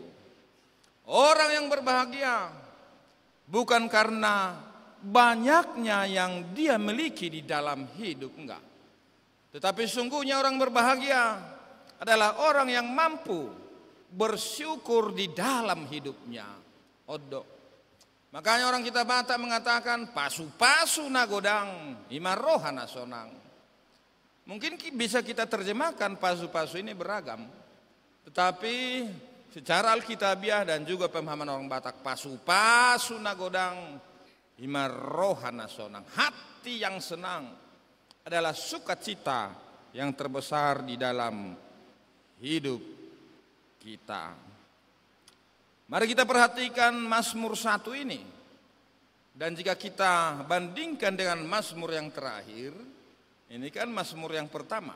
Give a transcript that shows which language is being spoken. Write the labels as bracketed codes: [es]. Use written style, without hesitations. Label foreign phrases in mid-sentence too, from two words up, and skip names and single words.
[id] Orang yang berbahagia bukan karena banyaknya yang dia miliki di dalam hidup, enggak. Tetapi sungguhnya orang berbahagia adalah orang yang mampu bersyukur di dalam hidupnya. Odo. Makanya orang kita Batak mengatakan [bbc] pasu-pasu nagodang imarohana sonang. [id] Mungkin bisa kita terjemahkan pasu-pasu ini beragam. Tetapi secara Alkitabiah dan juga pemahaman orang Batak, [bbc] pasu-pasu nagodang imarohana sonang, [id] hati yang senang adalah sukacita yang terbesar di dalam hidup kita. Mari kita perhatikan Mazmur 1 ini. Dan jika kita bandingkan dengan Mazmur yang terakhir, ini kan Mazmur yang pertama.